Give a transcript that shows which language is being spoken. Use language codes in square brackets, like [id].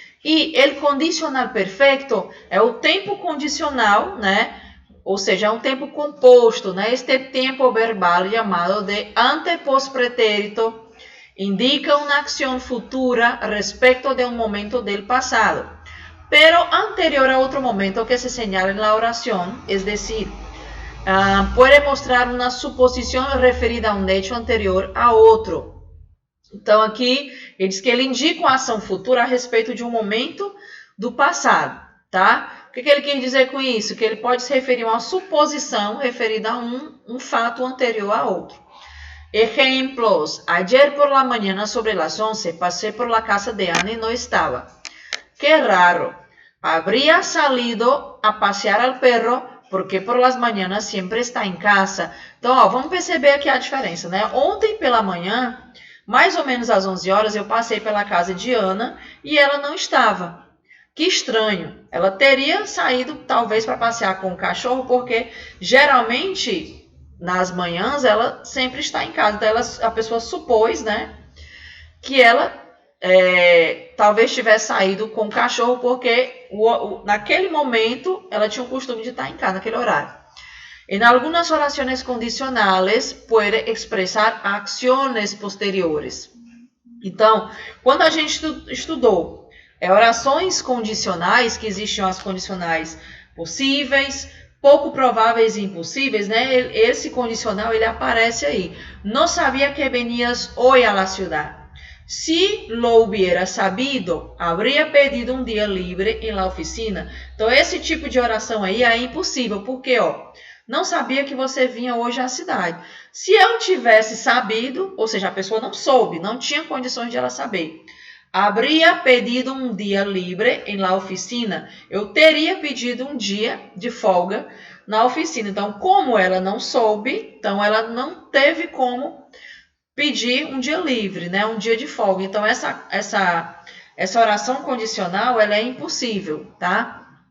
[pt] E o condicional perfeito é o tempo condicional, né? Ou seja, é um tempo composto, né? Este tempo verbal chamado de antepós pretérito indica uma ação futura respecto de um momento [es] del passado. pero anterior a otro momento que se señala en la oración, es decir, puede mostrar [pt] uma suposição referida a um hecho anterior a outro. Então, aqui, ele diz que ele indica uma ação futura a respeito de um momento do passado, tá? O que ele quer dizer com isso? Que ele pode se referir a uma suposição referida a um fato anterior a outro. [es] Ejemplos. Ayer por la mañana sobre las 11 pasé por la casa de Ana y no estaba. Qué raro. Habría salido a pasear al perro porque por las mañanas [pt] sempre está em casa. Então, ó, vamos perceber aqui a diferença, né? Ontem pela manhã, mais ou menos às 11 horas, eu passei pela casa de Ana e ela não estava. Que estranho. Ela teria saído, talvez, para passear com o cachorro, porque geralmente, nas manhãs, ela sempre está em casa. Então, a pessoa supôs, né, que ela talvez tivesse saído com o cachorro, porque naquele momento ela tinha o costume de estar em casa, naquele horário. [es] En algunas oraciones condicionales puede expressar acciones posteriores. [pt] Então, quando a gente estudou orações condicionais, que existiam as condicionais possíveis, pouco prováveis e impossíveis, né? Esse condicional, ele aparece aí. [es] No sabía que venías hoy a la ciudad. Si lo hubiera sabido, habría pedido [pt] um dia livre [es] en la oficina. [pt] Então, esse tipo de oração aí é impossível, porque, ó, não sabia que você vinha hoje à cidade. Se eu tivesse sabido, ou seja, a pessoa não soube, não tinha condições de ela saber. [es] Habría pedido [pt] um dia livre [es] en la oficina. [pt] Eu teria pedido um dia de folga na oficina. Então, como ela não soube, então ela não teve como pedir um dia livre, né? Um dia de folga. Então, essa oração condicional, ela é impossível, tá?